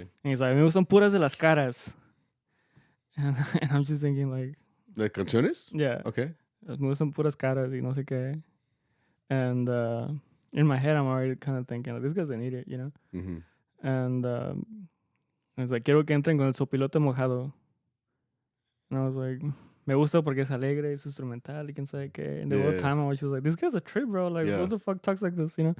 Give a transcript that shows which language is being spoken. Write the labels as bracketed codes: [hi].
[en] And he's like, [es] me gustan puras de las caras, [en] and I'm just thinking like [es] canciones, [en] yeah, okay, [es] me gustan puras caras y no sé qué, [en] and in my head I'm already kind of thinking like, this guy's an idiot, you know, and it's like [es] quiero que entren con el sopilote mojado, [en] and I was like. [es] Me gusta porque es alegre, es instrumental, y quién sabe qué. [en] And the whole time I was just like, this guy's a trip, bro. Like, who the fuck talks like this, you know?